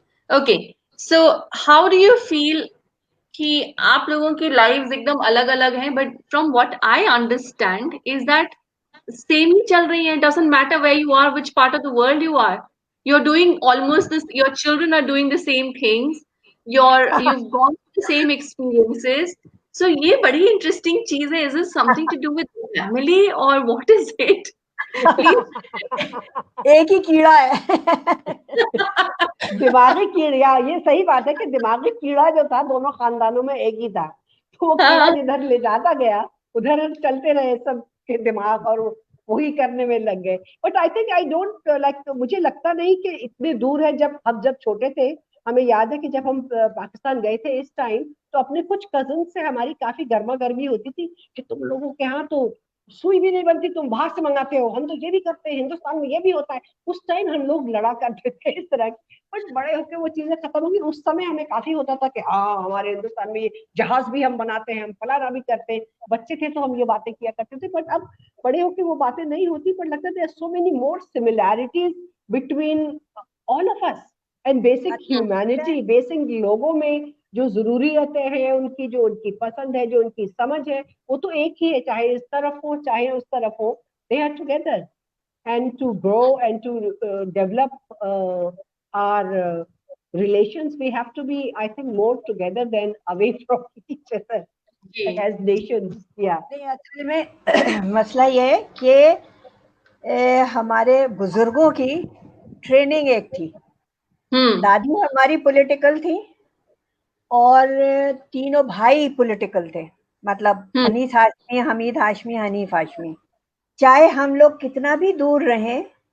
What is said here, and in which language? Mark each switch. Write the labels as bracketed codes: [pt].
[en] Okay, so how do you feel [hi] कि आप लोगों की लाइव्स एकदम अलग अलग हैं, [en] but from what I understand is that [hi] same ही चल रही है। [en] doesn't matter where you are, which part of the world you are, you are doing almost this, your children are doing the same things, you've gone through the same experiences, So [hi] ये बड़ी interesting चीज है. [en] Is it something to do with family or what is it? Please. [hi] एक ही कीड़ा है. दिमागी कीड़ा, ये सही बात है कि दिमागी कीड़ा जो था दोनों खानदानों में एक ही था, तो वो कीड़ा जिधर ले जाता गया उधर चलते रहे सब के दिमाग और वही करने में लग गए. [en] but I think I don't like, [hi] मुझे लगता नहीं कि इतने दूर है. जब छोटे थे, हमें याद है कि जब हम पाकिस्तान गए थे इस टाइम, तो अपने कुछ कजन से हमारी काफी गर्मा गर्मी होती थी कि तुम लोगों के यहाँ तो सुई भी नहीं बनती, तुम बाहर से मंगाते हो, हम तो ये भी करते हैं, हिंदुस्तान में ये भी होता है. उस टाइम हम लोग लड़ा करते थे इस तरह. बट बड़े होकर वो चीजें खत्म होगी. उस समय हमें काफी होता था कि हाँ हमारे हिंदुस्तान में ये जहाज भी हम बनाते हैं, हम फलाना भी करते हैं. बच्चे थे तो हम ये बातें किया करते थे. बट अब बड़े होकर वो बातें नहीं होती. पर लगता है [en] So many more similarities between all of us and basic humanity. [hi] Basic लोगों में जो जरूरियतें हैं, उनकी जो उनकी पसंद है, जो उनकी समझ है, वो तो एक ही है, चाहे इस तरफ हो चाहे उस तरफ हो. [en] They are together and to grow and to develop our relations, we have to be, I think, more together than away from each other as nations. Yeah. [hi] नहीं, असल में मसला ये है कि हमारे बुजुर्गों की ट्रेनिंग एक थी. दादी हमारी पॉलिटिकल थी और तीनों भाई पॉलिटिकल थे. मतलब अनीस हाशमी, हमीद हाशमी, हनीफ हाशमी. चाहे हम लोग कितना भी दूर रहें.